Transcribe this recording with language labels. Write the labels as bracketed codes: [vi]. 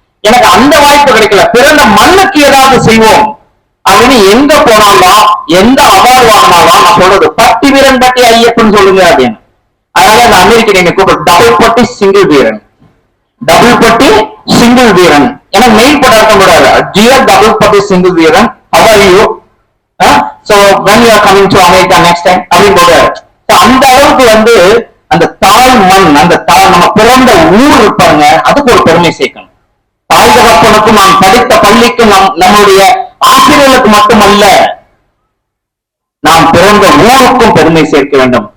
[ta] எனக்கு அந்த வாய்ப்பு கிடைக்கல. பிறந்த மண்ணுக்கு ஏதாவது செய்வோம் அப்படின்னு எங்க போனாலும் எந்த அவார்டு வாங்கினாலும் நான் சொல்றது பட்டி வீரன் பட்டி ஐயப்பன் சொல்லுங்க அப்படின்னு. அதனால அந்த அமெரிக்கன் என்னை கூப்பிட்டு டபுள் பட்டி சிங்கிள் வீரன், டபுள் பட்டி சிங்கிள் வீரன். ஏன்னா மெயில் போட கூடாது, டியர் டபுள் பட்டி சிங்கிள் வீரன், [en] how are you, so when you are coming to America next time [ta] அப்படின்னு போடுறாரு. அந்த அளவுக்கு வந்து அந்த தாய் மண், அந்த நம்ம பிறந்த ஊர் இருப்பாங்க, அதுக்கு ஒரு பெருமை சேர்க்கணும். தாய் தகப்பனுக்கும் நாம் படித்த பள்ளிக்கும் நம்முடைய ஆசிரியர்களுக்கு மட்டுமல்ல, நாம் பிறந்த ஊருக்கும் பெருமை சேர்க்க வேண்டும்.